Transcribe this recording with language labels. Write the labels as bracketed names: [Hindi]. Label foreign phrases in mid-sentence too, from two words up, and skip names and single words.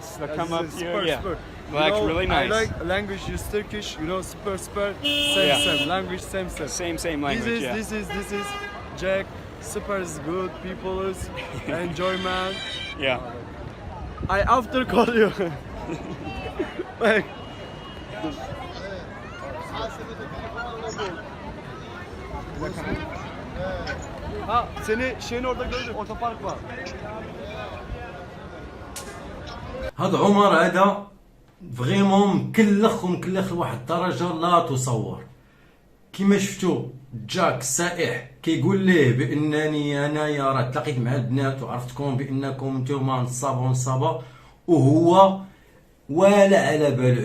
[English] They'll come up to you, they'll act really nice. I like language is Turkish, super, same language, same. Same language. This is Jack. Super is good. People is enjoy, man. Yeah. I after call you. Like. [Turkish] Seni şeyin orada gördüm. Otopark var. [Arabic] هذا عمر هذا فريمون مكلخ لواحد الدرجه لا تصور. كيما شفتوا جاك السائح كيقول ليه بانني انايا راه تلاقيت مع البنات وعرفتكم بانكم نتوما نصابه ونصابه، وهو ولا على بالو.